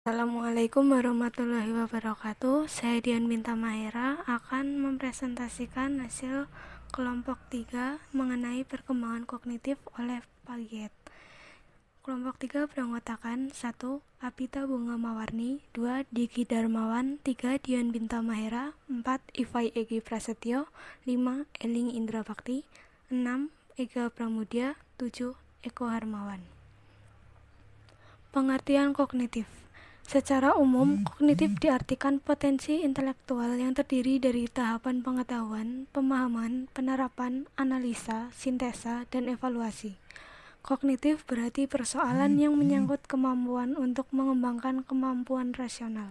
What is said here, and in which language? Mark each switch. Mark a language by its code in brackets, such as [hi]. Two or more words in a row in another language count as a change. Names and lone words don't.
[ar] السلام عليكم ورحمة الله وبركاته. [id] Saya Dian Binta Mahera akan mempresentasikan hasil kelompok 3 mengenai perkembangan kognitif oleh Piaget. Kelompok 3 beranggotakan 1. Apita Bunga Mawarni, 2. Diki Darmawan, 3. Dian Binta Mahera, 4. Ifai Egi Prasetyo, 5. Eling Indra Bakti, 6. Ega Pramudya, 7. Eko Harmawan. Pengertian kognitif. Secara umum, kognitif diartikan potensi intelektual yang terdiri dari tahapan pengetahuan, pemahaman, penerapan, analisa, sintesa, dan evaluasi. Kognitif berarti persoalan yang menyangkut kemampuan untuk mengembangkan kemampuan rasional.